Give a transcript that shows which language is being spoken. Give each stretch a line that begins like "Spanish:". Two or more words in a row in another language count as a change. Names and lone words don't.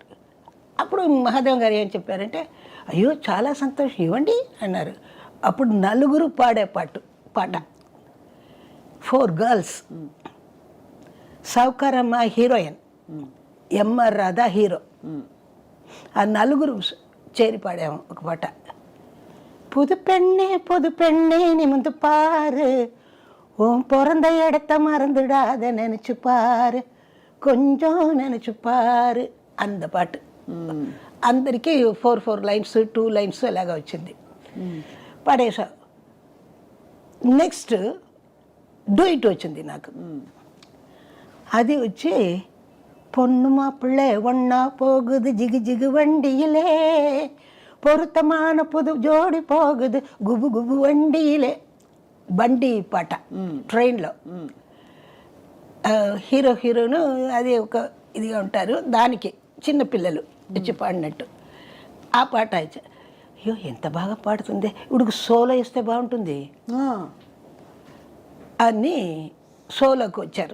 Telugu: అప్పుడు మహాదేవ్ గారు ఏం చెప్పారంటే, అయ్యో చాలా సంతోషం ఇవ్వండి అన్నారు. అప్పుడు నలుగురు పాడే పాట 4 గర్ల్స్, సౌకరమ్మ హీరోయిన్, ఎంఆర్ రాధా హీరో, ఆ నలుగురు చేరి పాడాము ఒక పాట.
Tamil: புது பெண்ணே நிமிந்து பாரு, உன் பிறந்த இடத்த மறந்துடாத நினைச்சு பாரு, కొంచెం நினைச்சு பாரு, அந்த பாட்டு.
Telugu: అందరికీ 4 లైన్స్ 2 లైన్స్ అలాగా వచ్చింది, పాడేసా.
English: next duet
Telugu: వచ్చింది నాకు. అది వచ్చి
Tamil: பொண்ணு மாப்பிள்ளை ஒன்னா போகுது ஜிகு ஜிகு வண்டியிலே, பொருத்தமான புது ஜோடி போகுது குபு குபு வண்டியிலே.
Telugu: బండి పాట ట్రైన్లో, హీరో హీరోను అది ఒక ఇదిగా ఉంటారు, దానికి చిన్నపిల్లలు వచ్చి పాడినట్టు ఆ పాట. అయ్యో ఎంత బాగా పాడుతుంది, ఇప్పుడు సోలో ఇస్తే బాగుంటుంది అని సోలోకి వచ్చారు.